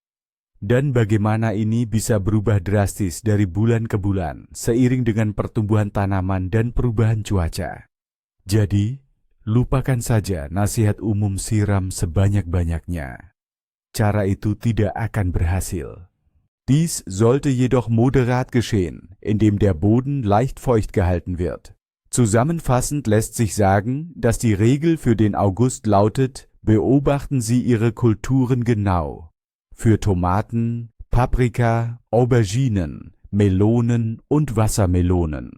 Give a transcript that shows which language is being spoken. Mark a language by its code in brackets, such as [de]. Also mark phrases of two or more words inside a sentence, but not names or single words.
[id] Dan bagaimana ini bisa berubah drastis dari bulan ke bulan, seiring dengan pertumbuhan tanaman dan perubahan cuaca. Jadi, lupakan saja nasihat umum siram sebanyak-banyaknya. Cara itu tidak akan berhasil. [de] Dies sollte jedoch moderat geschehen, indem der Boden leicht feucht gehalten wird. Zusammenfassend lässt sich sagen, dass die Regel für den August lautet, beobachten Sie Ihre Kulturen genau. Für Tomaten, Paprika, Auberginen, Melonen und Wassermelonen.